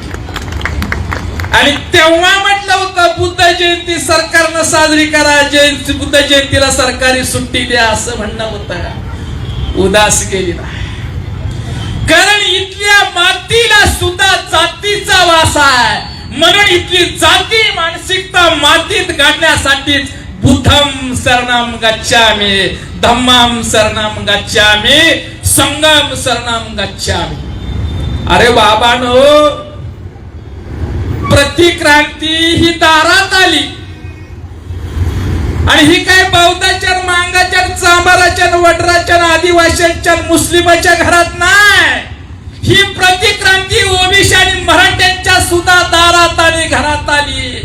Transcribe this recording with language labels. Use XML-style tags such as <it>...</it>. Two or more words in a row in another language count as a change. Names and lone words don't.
<mr>आणि तेव्हा म्हटलं होतं बुद्ध जयंती सरकारनं साजरी करा, बुद्ध जयंतीला सरकारी सुट्टी द्या असं म्हणणं होतं. उदास केली नाही. कारण इथल्या मातीला सुद्धा जातीचा वास आहे. म्हणून इथली जाती मानसिकता मातीत गाडण्यासाठीच</mr> <pi>बुद्धम शरणम गच्छामि, धम्मम शरणम गच्छामि, संघम शरणम गच्छामि.</pi> <mr>अरे बाबांनो, प्रतिक्रांती ही दारात आली आणि ही काय बौद्धाच्या, मांगाच्या, चांबाराच्या, वडराच्या, आदिवासींच्या, मुस्लिमाच्या घरात नाही. ही प्रतिक्रांती ओबीसी आणि मराठ्यांच्या सुद्धा दारात आणि घरात आली.</mr>